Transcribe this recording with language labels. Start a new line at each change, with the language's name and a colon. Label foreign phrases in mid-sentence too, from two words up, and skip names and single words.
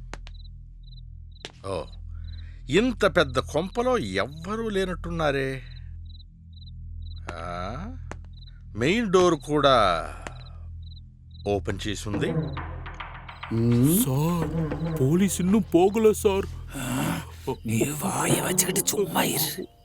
Telugu: ఓ, ఇంత పెద్ద కొంపలో ఎవ్వరూ లేనట్టున్నారే. మెయిన్ డోర్ కూడా ఓపెన్ చేసి ఉంది.
Tamil: சார், போலீஸ் இன்னும் போகல சார். நீ வாய வச்சுக்கிட்டு சும்மா இரு.